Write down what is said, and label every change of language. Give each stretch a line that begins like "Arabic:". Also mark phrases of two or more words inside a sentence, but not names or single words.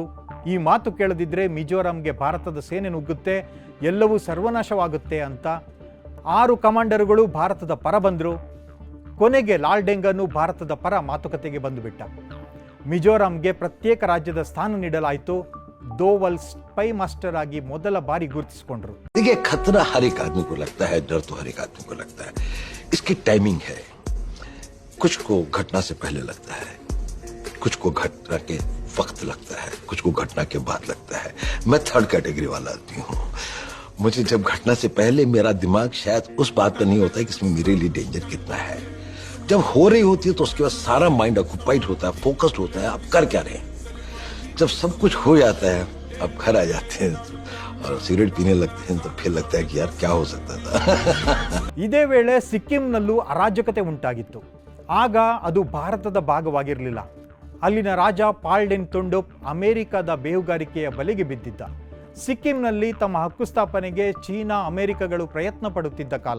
Kannada: ಈ ಮಾತು ಕೇಳದಿದ್ದರೆ ಮಿಜೋರಾಂಗೆ ಭಾರತದ ಸೇನೆ ನುಗ್ಗುತ್ತೆ, ಎಲ್ಲವೂ ಸರ್ವನಾಶವಾಗುತ್ತೆ ಅಂತ 6 ಕಮಾಂಡರ್ಗಳು ಭಾರತದ ಪರ ಬಂದರು. ಕೊನೆಗೆ ಲಾಲ್ ಡೆಂಗಾನು ಭಾರತದ ಪರ ಮಾತುಕತೆಗೆ ಬಂದುಬಿಟ್ಟ. ಮಿಜೋರಾಂಗೆ ಪ್ರತ್ಯೇಕ ರಾಜ್ಯದ ಸ್ಥಾನ ನೀಡಲಾಯಿತು. दोवल
English: spy master
Kannada: ಆಗಿ ಮೊದಲ ಬಾರಿ ಗುರುತಿಸಿಕೊಂಡ್ರು।
Hindi: देखिए, खतरा हर एक आदमी को लगता है, डर तो हर एक आदमी को लगता है। इसकी टाइमिंग है, कुछ को घटना से पहले लगता है, कुछ को घटना के वक्त लगता है, कुछ को घटना के बाद लगता है। मैं
English: third category
Hindi: वाला आदमी हूँ। मुझे जब घटना से पहले मेरा दिमाग शायद उस बात पर नहीं होता है कि इसमें मेरे लिए डेंजर कितना है। जब हो रही होती है तो उसके बाद सारा
English: mind occupied
Hindi: होता है, फोकस्ड होता है, आप कर क्या रहे हैं। जब सब कुछ हो जाता है, अब घर आ जाते हैं और सिगरेट पीने लगते हैं तो फिर लगता है कि यार क्या हो सकता था।
Kannada: ಇದೇ ವೇಳೆ ಸಿಕ್ಕಿಂನಲ್ಲೂ ಅರಾಜಕತೆ ಉಂಟಾಗಿತ್ತು. ಆಗ ಅದು ಭಾರತದ ಭಾಗವಾಗಿರಲಿಲ್ಲ. ಅಲ್ಲಿನ ರಾಜ ಪಾಲ್ಡೆನ್ ತೊಂಡೋಪ್ ಅಮೆರಿಕದ ಬೇಹುಗಾರಿಕೆಯ ಬಲೆಗೆ ಬಿದ್ದಿದ್ದ. ಸಿಕ್ಕಿಂನಲ್ಲಿ ತಮ್ಮ ಹಕ್ಕು ಸ್ಥಾಪನೆಗೆ ಚೀನಾ ಅಮೆರಿಕಗಳು ಪ್ರಯತ್ನ ಪಡುತ್ತಿದ್ದ ಕಾಲ.